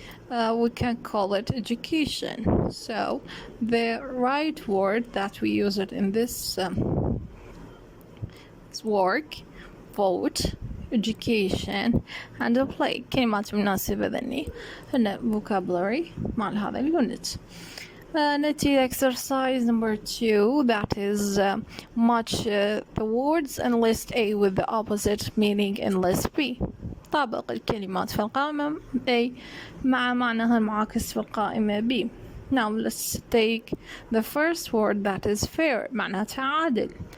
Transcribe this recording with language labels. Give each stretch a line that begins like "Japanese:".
English: We can call it education. So the right word that we use it in this work, vote, education and play.
Arabic: كلمات مناسبة ذني هنا vocabulary مع هذا اليونت.
English: نأتي exercise number 2, that is match the words in list A with the opposite meaning in list B.
Arabic: طابق الكلمات في القائمة A مع معناها المعاكس في القائمة B.
English: Now let's take the first word, that is fair، معناتها عادل.